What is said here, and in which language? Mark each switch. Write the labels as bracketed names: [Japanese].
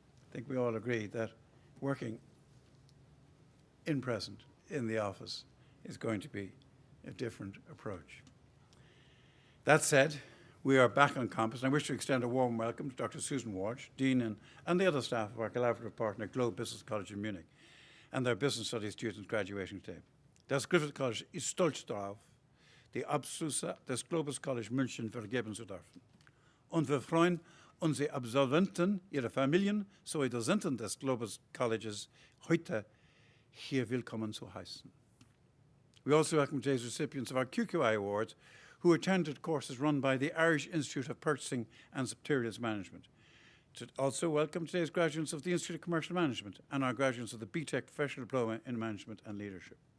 [English] I think we all agree that working in present in the office is going to be a different approach. That said, we are back on campus, and I wish to extend a warm welcome to Dr. Susan Walsh, Dean, and the other staff of our collaborative partner, Globe Business College in Munich, and their business studies students graduating today. [German] Das Griffith College ist stolz darauf, die Abschlüsse des Globus College München vergeben zu dürfen. Und wir freuen unsere Absolventen, ihre Familien sowie Dozenten des Globus Colleges heute hier willkommen zu heißen. [English] We also welcome today's recipients of our QQI Awards who attended courses run by the Irish Institute of Purchasing and Materials Management. To also welcome today's graduates of the Institute of Commercial Management and our graduates of the BTEC Professional Diploma in Management and Leadership.